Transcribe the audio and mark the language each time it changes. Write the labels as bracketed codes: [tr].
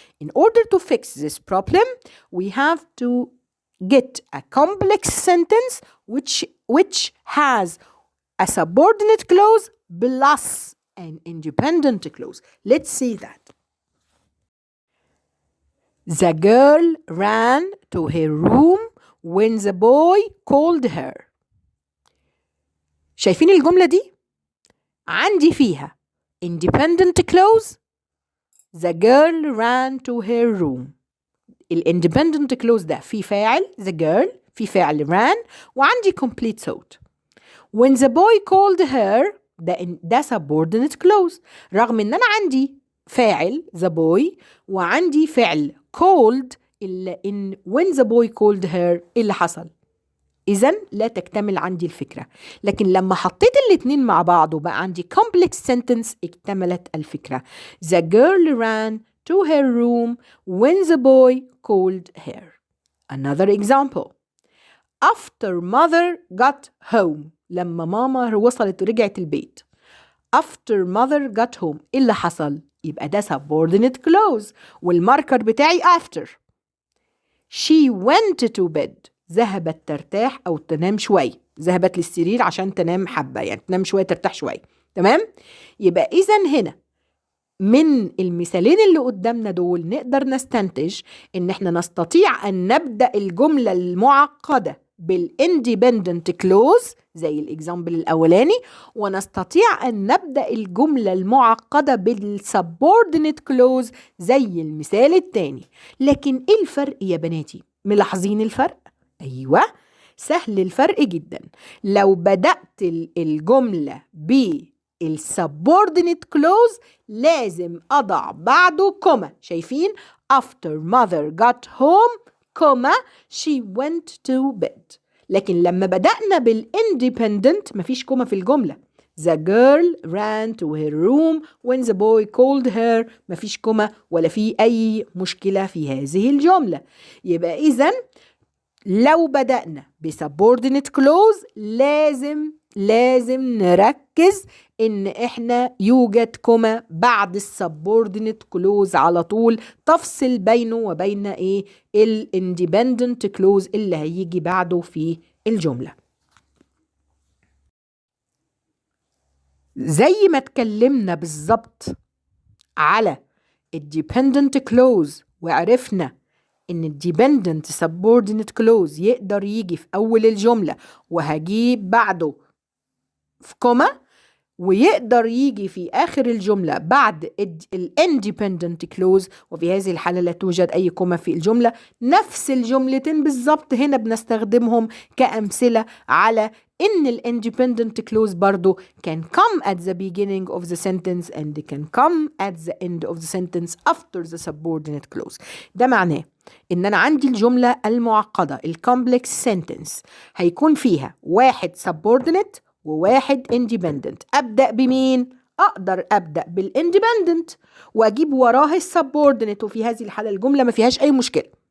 [en] In order to fix this problem, we have to get a complex sentence which has a subordinate clause plus an independent clause. Let's see that. The girl ran to her room when the boy called her. [ar] شايفين الجملة دي؟ عندي فيها independent clause. [en] The girl ran to her room. [ar] independent clause ده في فاعل the girl، في فاعل ran، وعندي complete thought. [en] When the boy called her، [ar] ده subordinate clause، رغم ان انا عندي فاعل the boy وعندي فعل called، إلا إن [en] when the boy called her [ar] اللي حصل. إذن لا تكتمل عندي الفكرة، لكن لما حطيت الاتنين مع بعض وبقى عندي complex sentence اكتملت الفكرة. [en] The girl ran to her room when the boy called her. Another example. After mother got home، [ar] لما ماما وصلت ورجعت البيت. [en] After mother got home [ar] اللي حصل؟ يبقى ده subordinate clause والماركر بتاعي after. [en] She went to bed، [ar] ذهبت ترتاح أو تنام شوي، ذهبت للسرير عشان تنام حبة، يعني تنام شوية ترتاح شوي. تمام؟ يبقى إذن هنا من المثالين اللي قدامنا دول نقدر نستنتج إن إحنا نستطيع أن نبدأ الجملة المعقدة بالindependent clause زي الإكزامبل الأولاني، ونستطيع أن نبدأ الجملة المعقدة بالsubordinate clause زي المثال الثاني. لكن إيه الفرق يا بناتي؟ ملاحظين الفرق؟ أيوة، سهل الفرق جدا. لو بدأت الجملة السبوردينيت كلوز لازم أضع بعده كوما. شايفين؟ [en] after mother got home [ar] كوما [en] she went to bed. [ar] لكن لما بدأنا بالindependent مفيش كوما في الجملة. The girl ran to her room when the boy called her. مفيش كوما ولا في أي مشكلة في هذه الجملة. يبقى إذن لو بدأنا بسبوردينيت كلوز لازم نركز إن إحنا يوجد كوما بعد السبوردينيت كلوز على طول، تفصل بينه وبين الاندبندنت كلوز اللي هيجي بعده في الجملة. زي ما اتكلمنا بالظبط على الديبندنت كلوز وعرفنا إن الديبندنت سبوردينيت كلوز يقدر يجي في أول الجملة وهجيب بعده في كوما، ويقدر يجي في آخر الجملة بعد الاندبندنت كلوز، وفي هذه الحالة لا توجد أي كوما في الجملة. نفس الجملتين بالظبط هنا بنستخدمهم كأمثلة على إن الاندبندنت كلوز برضو [en] can come at the beginning of the sentence and can come at the end of the sentence after the subordinate clause. [ar] ده معناه إن أنا عندي الجملة المعقدة الكومبلكس sentence هيكون فيها واحد subordinate وواحد independent. أبدأ بمين؟ أقدر أبدأ بالاندبندنت وأجيب وراه السبوردينيت، وفي هذه الحالة الجملة ما فيهاش أي مشكلة.